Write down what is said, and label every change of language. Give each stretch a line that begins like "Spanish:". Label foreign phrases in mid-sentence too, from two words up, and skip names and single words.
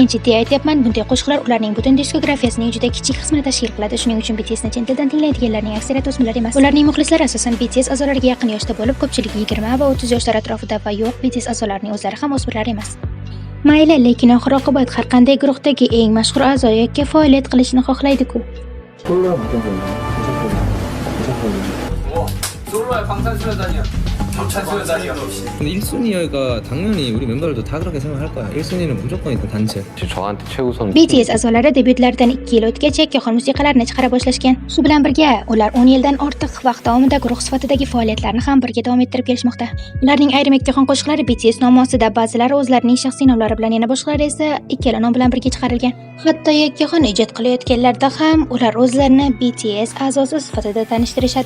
Uzbek: Lekin jiddiy aytyapman, bunday qo'shiqlar ularning butun diskografiyasining juda kichik qismini tashkil qiladi. Shuning uchun BTSni chin tildan tinglaydiganlarning aksariyati o'smirlar emas. Ularning muxlislari asosan BTS a'zolariga yaqin yoshda bo'lib, ko'pchiligi 20 va 30 yoshlar atrofida va yo'q, BTS a'zolarining o'zlari ham o'smirlar emas. Mayli, lekin oxir-oqibat har qanday guruhdagi eng mashhur a'zo yakka faoliyat qilishni xohlaydi-ku.
Korean: 솔로야 방탄소년단이야. 방탄소년단이야. 근데 1순위가 당연히 우리 멤버들도 다 그렇게 생각할 거야. 1순위는 무조건 일단 단체. 저한테 최우선
Uzbek: BTS a'zolari debyutlaridan 2 yil o'tgach yakkaxon musiqalarni chiqara boshlashgan. Shu bilan birga ular 10 yildan ortiq vaqt davomida guruh sifatidagi faoliyatlarini ham birga davom ettirib kelishmoqda. Ularning ayrim yakkaxon qo'shiqlari BTS nomi ostida, ba'zilari o'zlarining shaxsiy nomlari bilan, yana boshqalari esa ikkala nom bilan birga chiqarilgan. Hatto yakkaxon ijod qilayotganlarda ham ular o'zlarini BTS a'zosi sifatida tanishtirishadi.